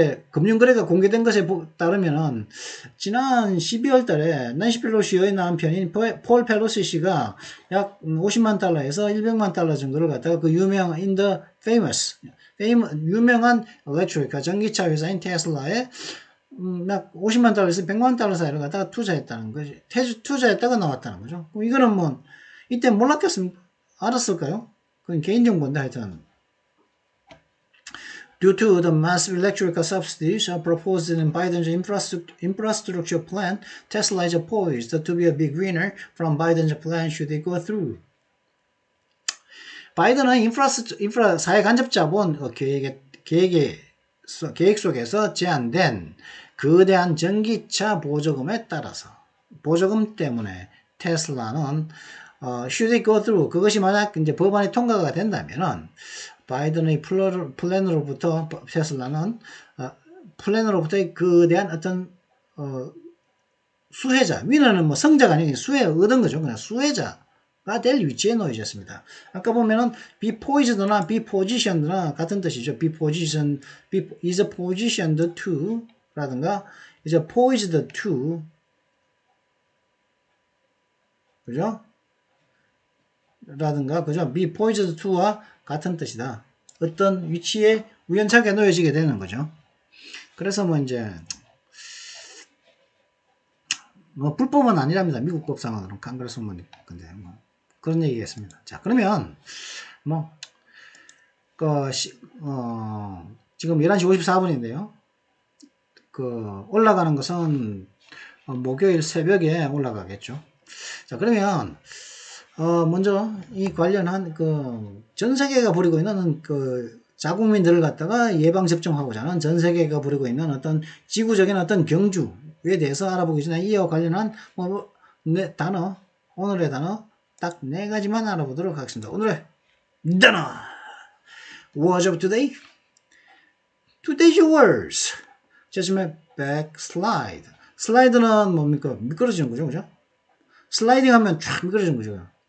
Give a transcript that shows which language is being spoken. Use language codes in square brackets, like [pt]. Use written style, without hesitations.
[ko] 금융거래가 공개된 것에 따르면은, 지난 12월 달에, 낸시 펠로시의 남편인 폴 펠로시 씨가 약 50만 달러에서 100만 달러 정도를 갖다가 유명한 electric, 전기차 회사인 테슬라에, 약 50만 달러에서 100만 달러 사이를 갖다가 투자했다는 거지. 투자했다가 나왔다는 거죠. 이거는 이때 몰랐겠습니까? 알았을까요? 그건 개인정보인데 하여튼. [en] Due to the massive electrical subsidies proposed in Biden's infrastructure plan, Tesla is poised to be a big winner from Biden's plan should it go through. [ko] 바이든은 인프라 사회간접자본 계획 속에서 제안된 거대한 전기차 보조금 때문에 테슬라는 [en] should it go through [ko] 그것이 만약 이제 법안이 통과가 된다면은 바이든의 플랜으로부터 테슬라는 플랜으로부터 그 대한 어떤 수혜자 위너는 뭐 성자가 아니고 수혜 얻은 거죠. 그냥 수혜자가 될 위치에 놓여졌습니다. 아까 보면은 be poised나 be positioned나 같은 뜻이죠. [en] be is positioned to [ko] 라든가 [en] is poised to 그죠? [ko] 라든가 그죠? be poised to와 같은 뜻이다. 어떤 위치에 우연찮게 놓여지게 되는 거죠. 그래서 뭐 이제 뭐 불법은 아니랍니다. 미국 법상으로는 컨그레스먼 근데 뭐 그런 얘기겠습니다. 자 그러면 뭐 지금 11시 54분인데요. 올라가는 것은 목요일 새벽에 올라가겠죠. 자 그러면 먼저 이 관련한 전 세계가 부리고 있는 자국민들을 갖다가 예방접종하고자 하는 전 세계가 부리고 있는 어떤 지구적인 어떤 경주에 대해서 알아보기 전에 이와 관련한 오늘의 단어 딱 4가지만 알아보도록 하겠습니다. 오늘의 단어 [en] Word of today Today's words [ko] 제시면 backslide 슬라이드는 뭡니까? 미끄러지는 거죠. 그죠? 슬라이딩 하면 쫙 미끄러지는 거죠.